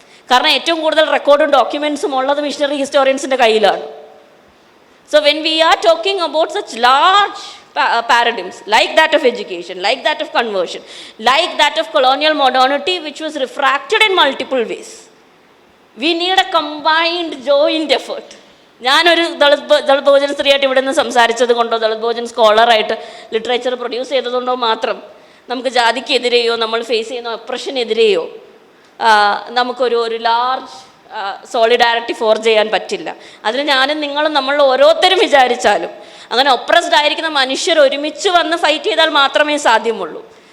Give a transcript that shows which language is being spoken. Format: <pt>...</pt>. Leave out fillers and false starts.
<ml>കാരണം ഏറ്റവും കൂടുതൽ റെക്കോർഡും ഡോക്യുമെൻസും ഉള്ളത് മിഷനറി ഹിസ്റ്റോറിയൻസിൻ്റെ കയ്യിലാണ്.</ml> <en>So when we are talking about such large paradigms like that of education, like that of conversion, like that of colonial modernity which was refracted in multiple ways, we need a combined joint effort.</en> <ml>ഞാനൊരു ദളിത് ബഹുജൻ സ്ത്രീയായിട്ട് ഇവിടെ നിന്ന് സംസാരിച്ചത് കൊണ്ടോ Dalit Bahujan സ്കോളറായിട്ട് literature produce ചെയ്തതുകൊണ്ടോ മാത്രം നമുക്ക് ജാതിക്കെതിരെയോ നമ്മൾ face ചെയ്യുന്ന ഒപ്രഷനെതിരെയോ നമുക്കൊരു ലാർജ് സോളിഡാരിറ്റി ഫോർജ് ചെയ്യാൻ പറ്റില്ല. അതിന് ഞാനും നിങ്ങളും നമ്മൾ ഓരോരുത്തരും വിചാരിച്ചാലും അങ്ങനെ ഒപ്രസ്ഡ് ആയിരിക്കുന്ന മനുഷ്യർ ഒരുമിച്ച് വന്ന് ഫൈറ്റ് ചെയ്താൽ മാത്രമേ സാധ്യമുള്ളൂ.</ml>